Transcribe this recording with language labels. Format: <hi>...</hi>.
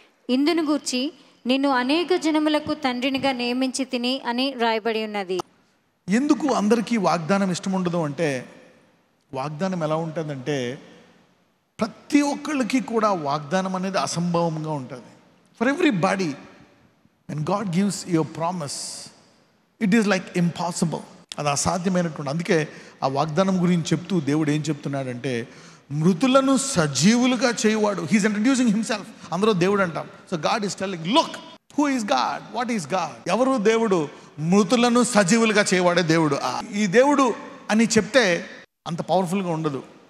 <te>ఇందును గూర్చి నిన్ను అనేక జనములకు తండ్రినిగా నియమించి తిని అని రాయబడి ఉన్నది. ఎందుకు అందరికీ వాగ్దానం ఇష్టం ఉండదు అంటే, వాగ్దానం ఎలా ఉంటుందంటే ప్రతి ఒక్కళ్ళకి కూడా వాగ్దానం అనేది అసంభవంగా ఉంటుంది.</te> <en>For everybody when God gives you a promise, it is like impossible.</en> <te>అది అసాధ్యమైనటువంటి. అందుకే ఆ వాగ్దానం గురించి చెప్తూ దేవుడు ఏం చెప్తున్నాడంటే, మృతులను సజీవులుగా చేయువాడు.</te> <en>He's introducing himself.</en> <te>అందరూ దేవుడు అంటాం.</te> <en>So God is telling, look who is God, what is God.</en> <te>ఎవరు దేవుడు? మృతులను సజీవులుగా చేయవాడే దేవుడు. ఈ దేవుడు అని చెప్తే అంత పవర్ఫుల్గా ఉండదు.</te>